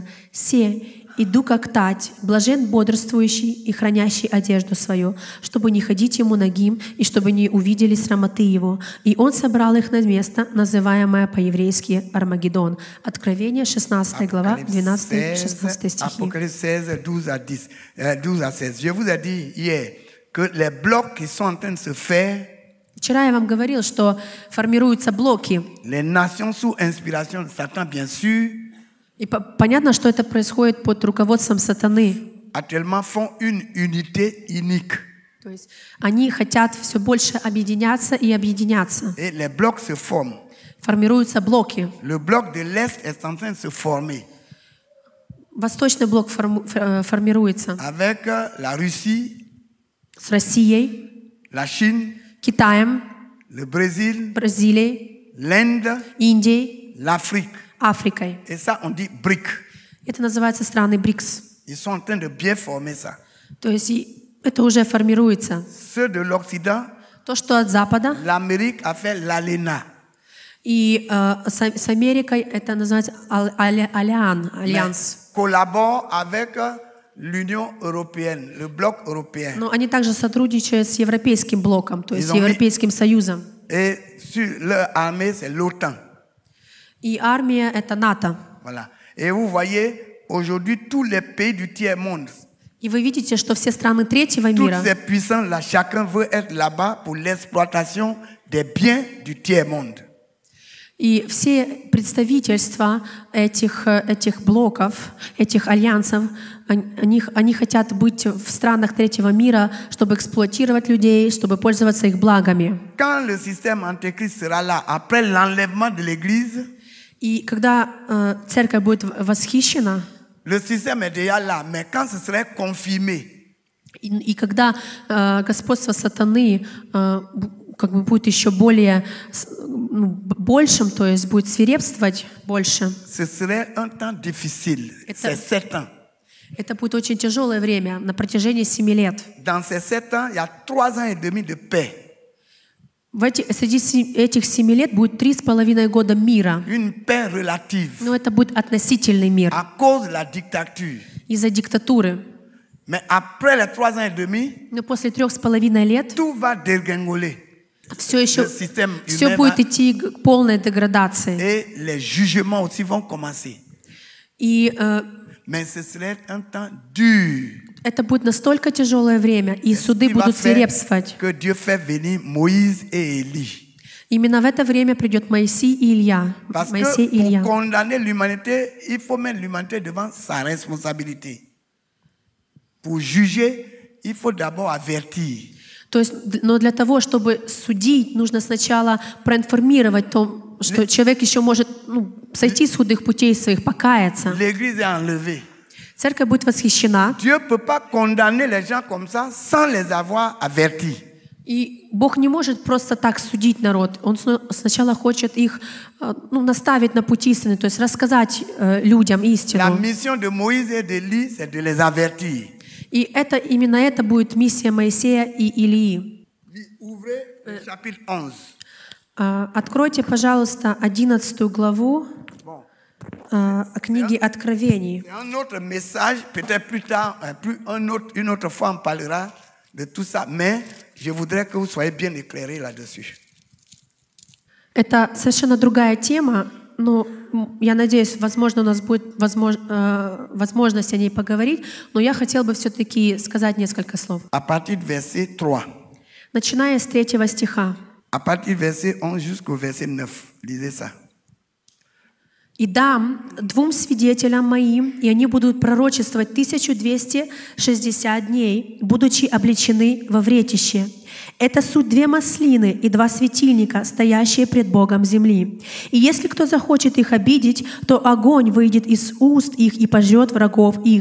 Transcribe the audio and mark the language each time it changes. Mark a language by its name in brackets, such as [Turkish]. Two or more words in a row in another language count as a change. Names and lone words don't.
[Russian] Се, иду как тать, блажен бодрствующий и хранящий одежду свою, чтобы не ходить ему нагим, и чтобы не увидели срамоты его. И он собрал их на место, называемое по-еврейски Армагеддон. Откровение, 16 глава, 12-16 стихи. [French] Apocalypse 16, 12 à 16. Je vous ai dit hier que les blocs qui sont en train de se faire, [Russian] Вчера я вам говорил, что формируются блоки. [French] les nations sous inspiration de Satan, bien sûr, [Russian] И понятно, что это происходит под руководством сатаны. [French] actuellement font une unité unique. [Russian] То есть они хотят все больше объединяться и объединяться. [French] Et les blocs se forment. [Russian] Формируются блоки. [French] Le bloc de l'Est est en train de se former [Russian] Восточный блок формируется [French] avec la Russie, [Russian] с Россией, [French] la Chine, [Russian] Китаем, [French] le Brésil, [Russian] Бразилией, [French] l'Inde, [Russian] Индией, [French] l'Afrique. [Russian] Африкой. [French] Et ça, on dit BRIC. [Russian] Это называется страны БРИКС. [French] Ils sont en train de bien former ça. [Russian] То есть это уже формируется. [French] Ceux de l'Occident, [Russian] То, что от Запада, [French] l'Amérique a fait l'ALENA. [Russian] и с Америкой это называется альянс. [French] collaborent avec l'Union européenne, le bloc européen. [Russian] Но они также сотрудничают с Европейским блоком, то есть [French] Ils ont mis- [Russian] Европейским Союзом. [French] Et sur leur armée, c'est l'OTAN. [Russian] И армия — это НАТО. [French] Voilà. Et vous voyez, aujourd'hui, tous les pays du tiers-monde, [Russian] И вы видите, что все страны третьего [French] toutes [Russian] мира, [French] ces puissances-là, chacun veut être là-bas pour l'exploitation des biens du tiers-monde. [Russian] и все представительства этих блоков, этих альянсов, они хотят быть в странах третьего мира, чтобы эксплуатировать людей, чтобы пользоваться их благами. [French] Quand le système antéchrist sera là, après l'enlèvement de l'Église, [Russian] И когда церковь будет восхищена, [French] le système est déjà là, mais quand ce serait confirmé, [Russian] и когда господство сатаны как бы будет еще более большим, то есть будет свирепствовать больше, [French] ce serait un temps difficile. C'est 7 ans. [Russian] это будет очень тяжелое время на протяжении 7 лет. [French] Dans ces 7 ans, il y a 3 ans et demi de paix. [Russian] Среди этих 7 лет будет 3,5 года мира. [French] Une paix relative [Russian] Но это будет относительный мир [French] à cause de la dictature. [Russian] из-за диктатуры. [French] Mais après les 3 ans et demi, [Russian] Но после 3,5 лет [French] tout va dégringoler. [Russian] все еще [French] Le système [Russian] все [French] humain [Russian] будет [French] va- [Russian] идти к полной деградации. [French] et les jugements aussi vont commencer. [Russian] И [French] Mais ce serait un temps dur. [Russian] это будет настолько тяжелое время, и суды [French] Il va [Russian] будут [French] faire [Russian] свирепствовать. [French] que Dieu fait venir Moïse et Élie. [Russian] Именно в это время придет Моисей и Илья. [French] Parce [Russian] Моисей и [French] que [Russian] Илья. [French] pour condamner l'humanité, il faut mettre l'humanité devant sa responsabilité. Pour juger, il faut d'abord avertir. [Russian] То есть, но для того, чтобы судить, нужно сначала проинформировать том, что человек еще может сойти с худых путей своих, покаяться. [French] L'église est enlevée. [Russian] Церковь будет восхищена. [French] Dieu ne peut pas condamner les gens comme ça sans les avoir avertis. [Russian] И Бог не может просто так судить народ. Он сначала хочет их наставить на путь истины, то есть рассказать людям [French] La [Russian] истину. [French] mission de Moïse et d'Élie, c'est de les avertir. [Russian] И именно это будет миссия Моисея и Илии. [French] Ouvrez le chapitre 11. [Russian] Откройте, пожалуйста, 11 главу книги Откровений. [French] C'est un autre message, peut-être plus tard, une autre fois on parlera de tout ça, mais je voudrais que vous soyez bien éclairés là-dessus. [Russian] Это совершенно другая тема, но я надеюсь, возможно, у нас будет возможность о ней поговорить, но я хотела бы все-таки сказать несколько слов. [French] À partir du verset 3. [Russian] Начиная с 3 стиха. [French] À partir du verset 11 jusqu'au verset 9. Lisez ça. [Russian] «И дам 2 свидетелям моим, и они будут пророчествовать 1260 дней, будучи облечены во вретище. Это суть 2 маслины и 2 светильника, стоящие пред Богом земли. И если кто захочет их обидеть, то огонь выйдет из уст их и пожрет врагов их.